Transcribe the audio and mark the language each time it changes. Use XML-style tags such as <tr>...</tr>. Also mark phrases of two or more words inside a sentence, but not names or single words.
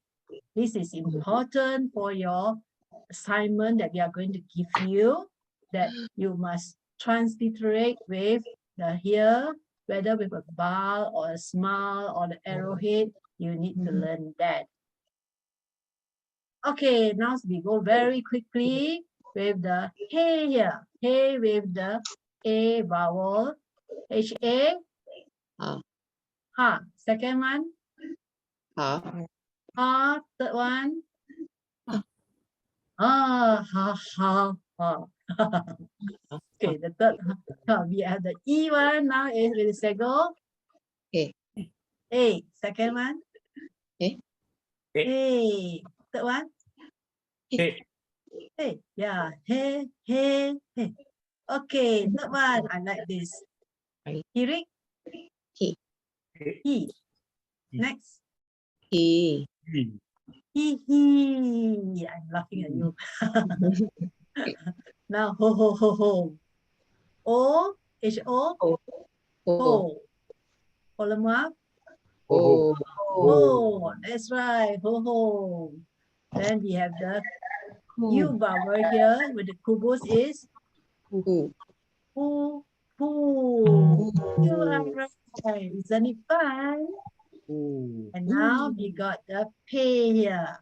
<en>This is important for your assignment that we are going to give you, that you must transliterate with the here, whether with a bar or a smile or the arrowhead, you need to learn that. Okay, now we go very quickly with the hey here. Hey with the A vowel. H-A. Ha. Ha. Second one. Ha. Ha, third one. Ah. Ha, ha. Okay, the third, we have the E one now is with the sego. A. A, second one. A. A, third one. Hey, Hey, yeah, hey, hey, hey. Okay, third one, I like this. I- Hearing. He. He. He. Next. He. He. I'm laughing at you. Now, ho, ho, ho, ho. O, H-O, O. O. ho. Olema. O. Oh, that's right. Ho, ho. Then we have the U vowel here with the kubus is Who. who, who. You are right. Isn't it fun? And now we got the pay here.</en>